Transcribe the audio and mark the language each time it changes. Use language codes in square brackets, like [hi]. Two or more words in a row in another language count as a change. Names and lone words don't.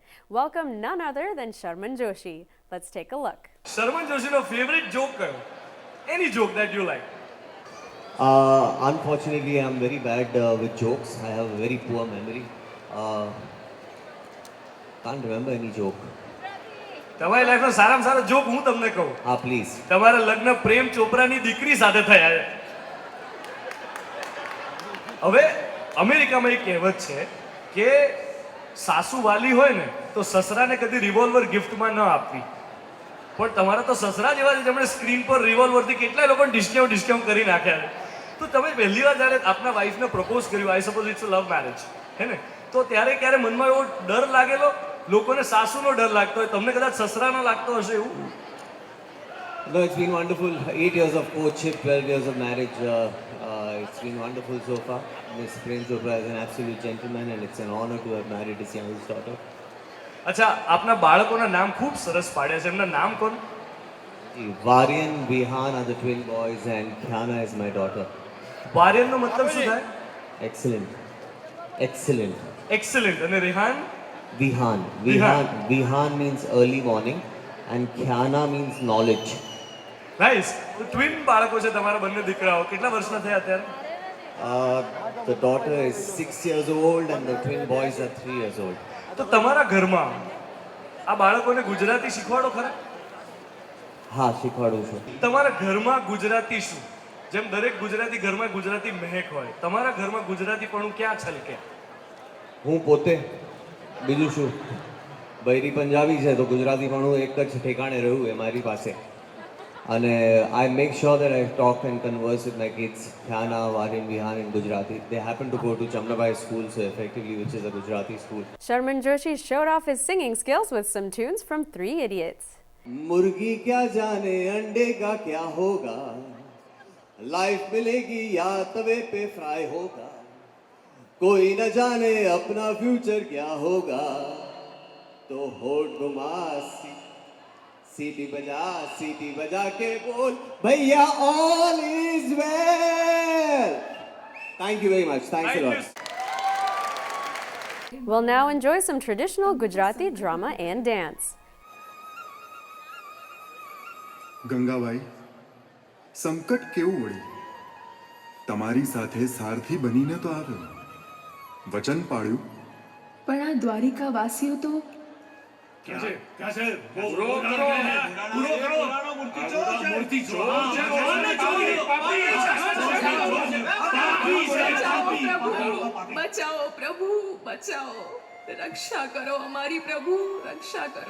[en] Welcome none other than Sharman Joshi. Let's take a look. Sharman Joshi's favorite joke? Any joke that you like? Unfortunately, I'm very bad with jokes. I have a very poor memory. Can't remember any joke. [gu] તમારી લાઈફનો સારામાં સારો જોક હું તમને કહું. [en] Please. [gu] તમારા લગ્ન પ્રેમ ચોપરાની દીકરી સાથે થયા છે. હવે અમેરિકામાં એક કહેવત છે કે સાસુ વાલી હોય ને તો સસરાને કદી રિવોલ્વર ગિફ્ટમાં ન આપવી. પણ તમારા તો સસરા જેવા છે જેમણે સ્ક્રીન પર રિવોલ્વરથી કેટલાય લોકોને ડિસ્કાઉન્ટ કરી નાખ્યા છે. તો તમે પહેલી વાર જ્યારે આપના વાઈફને પ્રપોઝ કર્યું, [en] I suppose it's a love marriage, [gu] હે ને, તો ત્યારે ક્યારે મનમાં એવો ડર લાગેલો? લોકોને સાસુનો ડર લાગતો હોય, તમને કદાચ સસરાનો લાગતો હશે એવું? [en] No, it's been wonderful. 8 years of courtship, 12 years of marriage. It's been wonderful so far. Mr. Prem Chopra is an absolute gentleman and it's an honor to have married his youngest daughter. [gu] અચ્છા, આપના બાળકોના નામ ખૂબ સરસ પાડ્યા છે. એમના નામ કોણ? [en] Varyan, Vihan are the twin boys and Khyana is my daughter. [gu] વાર્યનનો મતલબ શું થાય? [en] Excellent. Excellent. [gu] એક્સેલન્ટ. અને રેહાન? [en] Vihan. Vihan means early morning and Khyana means knowledge. [gu] નાઈસ. તો ટ્વિન બાળકો છે તમારા બંને દીકરાઓ. કેટલા વર્ષના થયા અત્યારે? [en] The daughter is 6 years old and the twin boys are 3 years old. [gu] તો તમારા ઘરમાં આ બાળકોને ગુજરાતી શીખવાડો ખરા? હા, શીખવાડું છું. તમારા ઘરમાં ગુજરાતી શું? જેમ દરેક ગુજરાતી ઘરમાં ગુજરાતી મહેક હોય, તમારા ઘરમાં ગુજરાતીપણું ક્યાં છલકે? હું પોતે બીજું શું, બૈરી પંજાબી છે તો ગુજરાતીપણું એક જ ઠેકાણે રહ્યું એ મારી પાસે. [en] અને I make sure that I talk and converse with my kids, Khyana, Varyan, Vihan in Gujarati. They happen to go to Jamnabai school, so effectively which is a Gujarati school. Sharman Joshi showed off his singing skills with some tunes from Three Idiots. [hi] मुर्गी क्या जाने अंडे का क्या होगा, लाइफ मिलेगी या तवे पे फ्राई होगा, कोई न जाने अपना फ्यूचर क्या होगा, तो होठ घुमा सीटी बजा के बोल भैया [en] all is well. Thank you very much. Thanks a lot. We'll now enjoy some traditional Gujarati drama and dance. [gu] ગંગાભાઈ, સંકટ કેવું વળી? તમારી સાથે સારથી બનીને તો આવ્યો, વચન પાળ્યું, પણ આ દ્વારિકા વાસીઓ તો બચાવો પ્રભુ, બચાવો, રક્ષા કરો અમારી પ્રભુ, રક્ષા કરો.